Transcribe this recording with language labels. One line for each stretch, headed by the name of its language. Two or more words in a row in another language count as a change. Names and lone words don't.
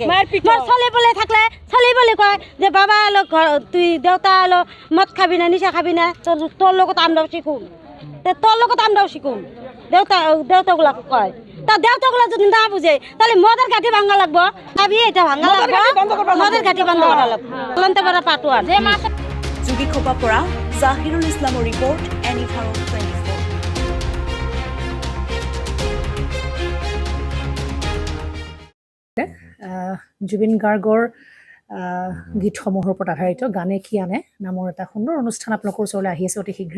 Bangla: চলে বলে থাকলে চলে বলে কয় যে বাবা এলো তুই দেউতা এলো মদ খাবি না, নিশা খাবি না, তোর লগত আমরাও শিখুম, তোর লগত আমরাও শিখুম। দেউতাগুলা কয় তা দেউতাগুলা যদি না বুঝে তাহলে মদের ঘাটি ভাঙা লাগবো। ভাবি এটা ভাঙা লাগবো, মদের ঘাটি বন্ধ করা লাগবো।
Assamese: চলন্তপাৰা পাটোয়ার যোগীখোপাৰ পৰা জাহিৰুল ইছলামৰ ৰিপৰ্ট, এনি ভাৰত 24। জুবিন গাৰ্গৰ গীতসমূহৰ ওপৰত আধাৰিত গানে কি আনে নামৰ এটা সুন্দৰ অনুষ্ঠান আপোনালোকৰ ওচৰলৈ আহি আছে অতি শীঘ্ৰে।